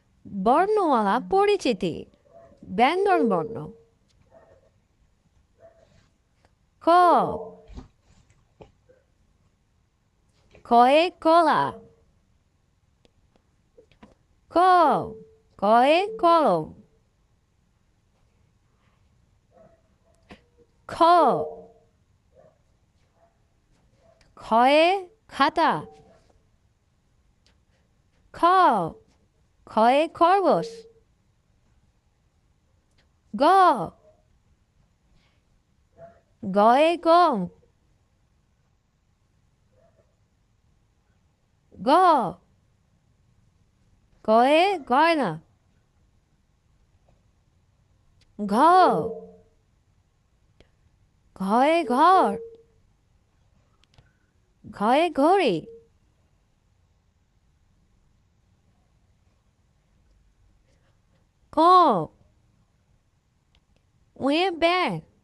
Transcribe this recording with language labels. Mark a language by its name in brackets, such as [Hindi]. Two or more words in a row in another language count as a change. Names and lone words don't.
[Bangla] বর্ণমালা পরিচিতি। ব্যঞ্জন বর্ণ। ক, কয়ে কলা। ক, কয়ে কলম। খ, খয়ে খাতা। খ, খয়ে খরগোশ। গ, গয়ে গম। গ, গয়ে গয়না। ঘ, ঘয়ে ঘর। ঘয়ে ঘড়ি। ক, উয়ে ব্যাং।